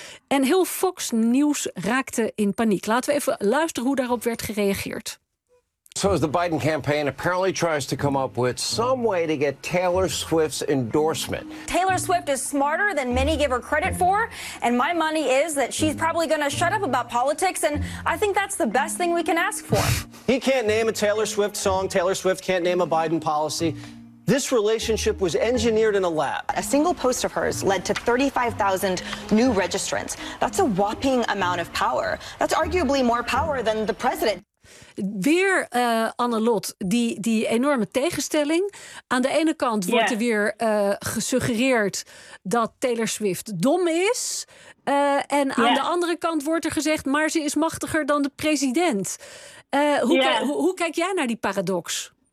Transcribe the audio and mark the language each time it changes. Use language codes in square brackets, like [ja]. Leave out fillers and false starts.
[nl] En heel Fox News raakte in paniek. Laten we even luisteren hoe daarop werd gereageerd. [en] So as the Biden campaign apparently tries to come up with some way to get Taylor Swift's endorsement. Taylor Swift is smarter than many give her credit for. And my money is that she's probably going to shut up about politics. And I think that's the best thing we can ask for. He can't name a Taylor Swift song. Taylor Swift can't name a Biden policy. This relationship was engineered in a lab. A single post of hers led to 35,000 new registrants. That's a whopping amount of power. That's arguably more power than the president. [nl] Weer Anne Lot, die enorme tegenstelling. Aan de ene kant wordt er weer gesuggereerd dat Taylor Swift dom is. En aan de andere kant wordt er gezegd, maar ze is machtiger dan de president. Hoe kijk jij naar die paradox?